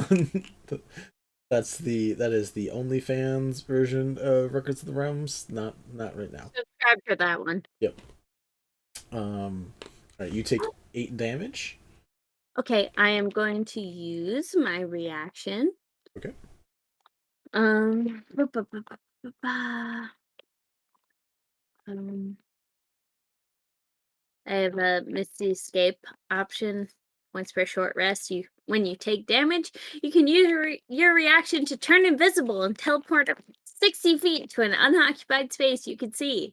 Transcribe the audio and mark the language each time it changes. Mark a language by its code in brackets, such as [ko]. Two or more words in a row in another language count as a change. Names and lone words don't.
[en] That is the OnlyFans version of Records of the Realms. Not right now. Subscribe for that one. Yep. Alright, you take 8 damage. Okay, I am going to use my reaction. Okay. Ba, ba, ba, ba, ba, ba. I have a Misty Escape option. Once per short rest, when you take damage, you can use your reaction to turn invisible and teleport up 60 feet to an unoccupied space you can see.